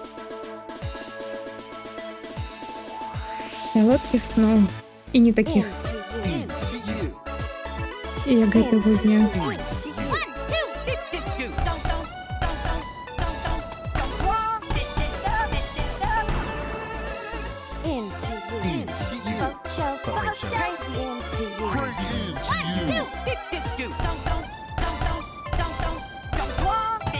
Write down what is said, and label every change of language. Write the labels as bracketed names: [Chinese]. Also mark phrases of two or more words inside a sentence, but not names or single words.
[Ukrainian] Солодких снов. І не таких, [English] Into you. Into you. [Belarusian] як гэтага дня. [English] Into you. One, two. Do. Don't walk. Into you. Into you. Faux show. Faux show. Crazy into you. Crazy into One, you. two. Do. Don't walk.